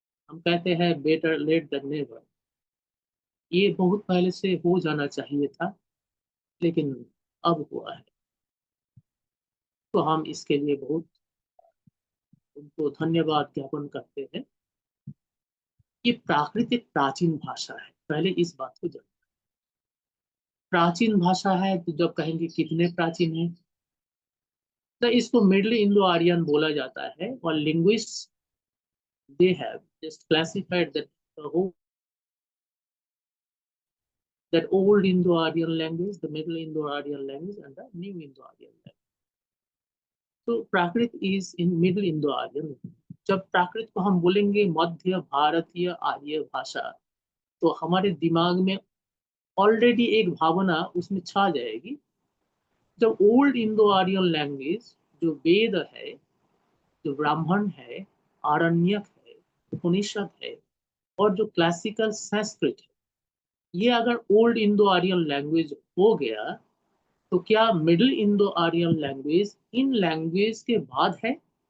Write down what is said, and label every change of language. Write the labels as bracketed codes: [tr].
[hi] हम कहते हैं [en] Better late than never. [hi] ये बहुत पहले से हो जाना चाहिए था, लेकिन अब हुआ है, तो हम इसके लिए बहुत उनको धन्यवाद ज्ञापन करते हैं। ये प्राकृतिक प्राचीन भाषा है, पहले इस बात को जानना। प्राचीन भाषा है तो जब कहेंगे कितने प्राचीन है, तो इसको मिडिल इंडो आर्यन बोला जाता है। और linguists [en] they have just classified that old Indo-Aryan language, the middle Indo-Aryan language, and the new Indo-Aryan language. So Prakrit is in middle Indo-Aryan. [hi] जब प्राकृत को हम बोलेंगे मध्य भारतीय आर्य भाषा, तो हमारे दिमाग में ऑलरेडी एक भावना उसमें छा जाएगी। जब ओल्ड इंडो आर्यन लैंग्वेज जो वेद है, जो ब्राह्मण है, आरण्यक है, उपनिषद है, और जो क्लासिकल संस्कृत है, ये अगर ओल्ड इंडो आर्यन लैंग्वेज हो गया, तो क्या middle Indo Aryan language in language के बाद है?